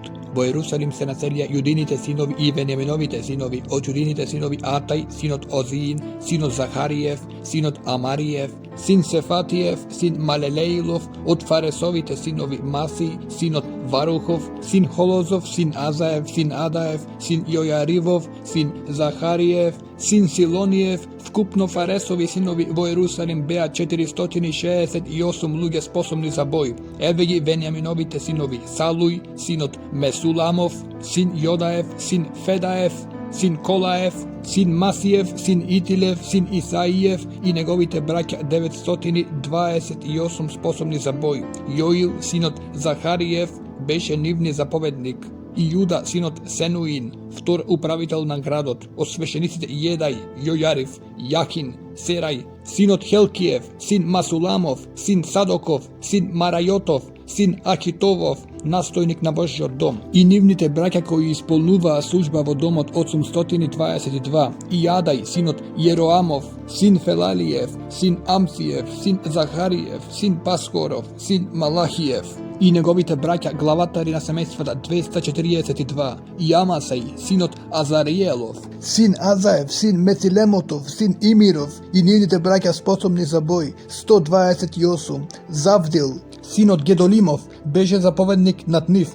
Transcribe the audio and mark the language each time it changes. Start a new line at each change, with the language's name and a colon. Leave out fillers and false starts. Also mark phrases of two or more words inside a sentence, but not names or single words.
Macedonian: Во Ерусалим се населија јудините синови и Вениаминовите синови, од јудините синови Атај, синот Озиин, синот Захариев, синот Амариев, син Сефатиев, син Малелеилов, од Фаресовите синови Маси, синот Варухов, син Холозов, син Азаев, син Адаев, син Јојаривов, син Захариев, син Силониев. Вкупно Фаресови синови во Ерусалим беа 468 луѓе способни за бој. Еве ги Вениаминовите синови: Салуј, синот Месуламов, син Јодаев, син Федаев, син Колаев, син Масиев, син Итилев, син Исаиев и неговите браќа 928 способни за бој. Јоил, синот Захариев, беше нивни заповедник. И Јуда, синот Сенуин, втор управител на градот, од свештениците Једај, Јојарив, Јахин, Сераj, син од Хелкијев, син Масуламов, син Садоков, син Марајотов, син Ахитовов, настојник на Божјов дом. I nivните браќа кои исполнуваа служба во домот 822, и Јадај, син од Јероамов, син Фелалиев, син Амциев, син Захариев, син Паскоров, син Малахиев. И неговите браќа главатари на семејствата 242, и Амасај, син од Азариелов, син Азаев, син Мецилемотов, син Имиров, и нивните браќа способни за бој 128, Завдил, син од Гедолимов, беше заповедник над нив.